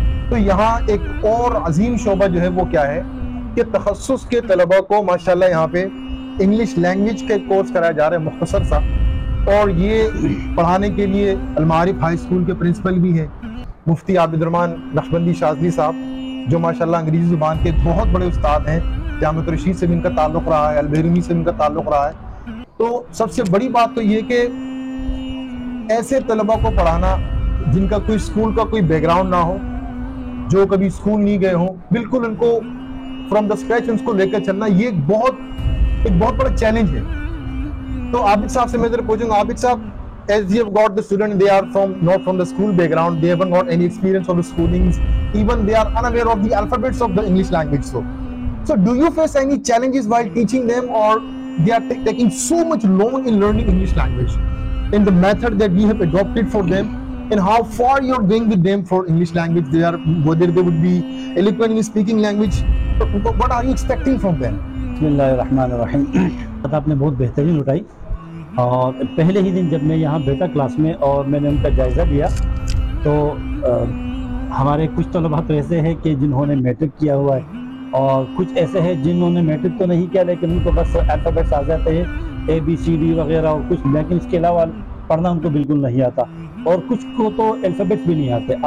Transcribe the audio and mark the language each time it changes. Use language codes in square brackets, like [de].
[ur] تو یہاں ایک اور عظیم شعبہ جو ہے وہ کیا ہے کہ تخصص کے طلباء کو ماشاءاللہ یہاں پہ انگلش لینگویج کے کورس کرایا جا رہا ہے مختصر سا، اور یہ پڑھانے کے لیے المعارف ہائی اسکول کے پرنسپل بھی ہیں مفتی عابد الرحمن نقشبندی شاذلی صاحب، جو ماشاءاللہ انگریزی زبان کے بہت بڑے استاد ہیں، جامعۃ الرشید سے بھی ان کا تعلق رہا ہے، البیرونی سے ان کا تعلق رہا ہے۔ تو سب سے بڑی بات تو یہ کہ ایسے طلبہ کو پڑھانا جن کا کوئی اسکول کا کوئی بیک گراؤنڈ نہ ہو, جو کبھی اسکول نہیں گئے ہوں, بالکل ان کو فرام دا اسکریچ ان کو لے کر چلنا, یہ ایک بہت بڑا چیلنج ہے. تو عابد صاحب سے میں ذرا پوچھوں گا, عابد صاحب, [en] as you have got the student, they are not from the school background, they haven't got any experience of the schoolings, even they are unaware of the alphabets of the English language. So do you face any challenges while teaching them, or they are taking so much long in learning English language in the method that we have adopted for them, and how far you are going with them for English language? Whether they would be eloquent in speaking language, what are you expecting from them? [ar] Bismillahirrahmanirrahim. [ur] بات آپ نے بہت بہترین اٹھائی. اور پہلے ہی دن جب میں یہاں بیٹا کلاس میں اور میں نے ان کا جائزہ لیا, تو ہمارے کچھ طلباء تو ایسے ہیں کہ جنہوں نے میٹرک کیا ہوا ہے, اور کچھ ایسے ہیں جنہوں نے میٹرک تو نہیں کیا لیکن ان کو بس الفابیٹس آ جاتے ہیں, اے بی سی ڈی وغیرہ اور کچھ, لیکن اس کے علاوہ پڑھنا ان کو بالکل نہیں آتا, اور کچھ کو تو الفابیٹس بھی نہیں آتے.